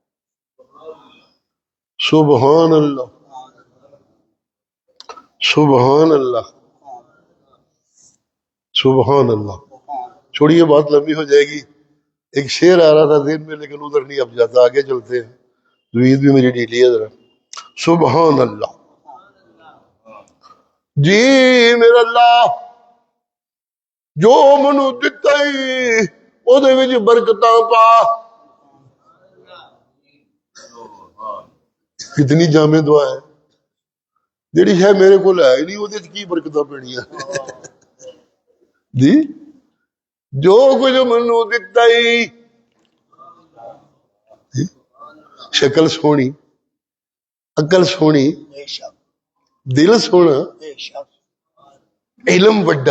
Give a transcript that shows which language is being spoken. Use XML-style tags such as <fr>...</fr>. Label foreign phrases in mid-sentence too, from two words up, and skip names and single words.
<ar>سبحان اللہ، سبحان اللہ، سبحان اللہ۔</ar> <ur>چھوڑیے بات لمبی ہو جائے گی، ایک شعر آ رہا تھا ذہن میں لیکن ادھر نہیں اب جاتا، آگے چلتے ہیں، زمین بھی میری ڈھیلی ہے ذرا۔</ur> <ar>سبحان اللہ</ar> <pa>جی میرا اللہ، جو منو دتا ہی او دے وچ برکتاں پا۔ کتنی جامع دعا ہے، جیڑی شاید میرے کو ہے ہی نہیں وہ کی برکتاں پینیاں جی۔ جو کچھ منو دتا ہی، شکل سونی، عقل سونی، بے شک، دل سونا، بے شک، علم وڈا،</pa>